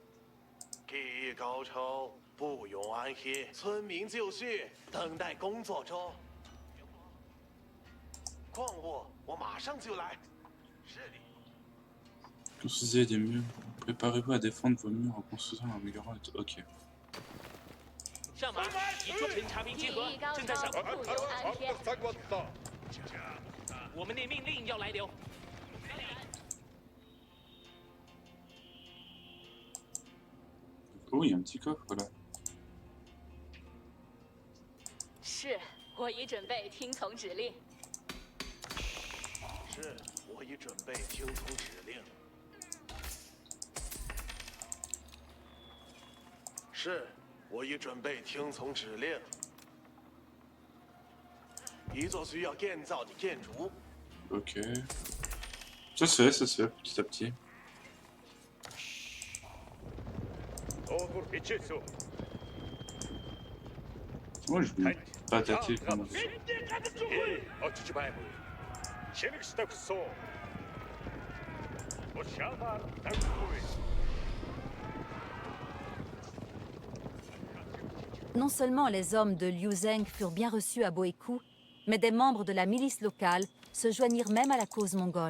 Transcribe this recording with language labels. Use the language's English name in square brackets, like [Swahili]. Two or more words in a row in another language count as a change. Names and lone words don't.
[French] Construisez des murs. Préparez-vous à défendre vos murs en construisant un améliorant. Ok. [Chinese] 上马，与侦察兵集合，正在上。我们的命令要来了。 [French] Oh, il y a un petit coffre là. [Chinese] 是，我已准备听从指令。是，我已准备听从指令。是，我已准备听从指令。一座需要建造的建筑。 [French] Ok. Ça se fait petit à petit. Moi, je vais pas tâter comme ça. Non seulement les hommes de Liu Zheng furent bien reçus à Boekou, mais des membres de la milice locale se joignirent même à la cause mongole.